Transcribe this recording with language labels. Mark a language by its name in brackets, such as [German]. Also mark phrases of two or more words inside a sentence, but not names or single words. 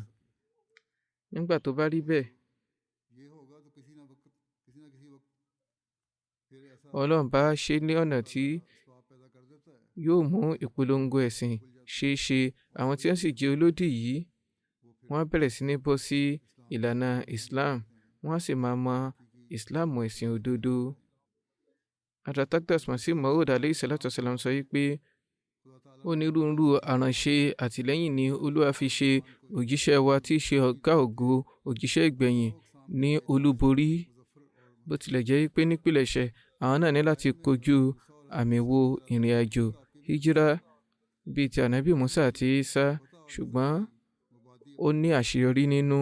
[Yoruba] Nígbà tó bá rí bẹ́ẹ̀, Ọlọ́run bá ṣe ní ọ̀nà tí yóò mú ìpolongo ẹ̀sìn ṣeé ṣe. Àwọn tí wọ́n sì jẹ́ olódì yìí, wọ́n á bẹ̀rẹ̀ sí ní bọ́ sí ìlànà Islam. Wọ́n á sì máa mọ Islam ẹ̀sìn òdodo. Hazrat Aqdas Masih Maud [Arabic] عليه الصلاة والسلام [Yoruba] sọ wípé onírúurú àránṣe àtìlẹ́yìn ni Olúwa fi ṣe òjíṣẹ́ wa tí í ṣe ọ̀gá ògo, òjíṣẹ́ ìgbẹ̀yìn ní olúborí. Bó tilẹ̀ jẹ́ wípé nípìlẹ̀ṣẹ̀ àwọn náà ní láti kojú àmì wo ìrìn àjò hijira bíi ti ànábì Musa àti Isa, ṣùgbọ́n ó ní àṣeyọrí nínú.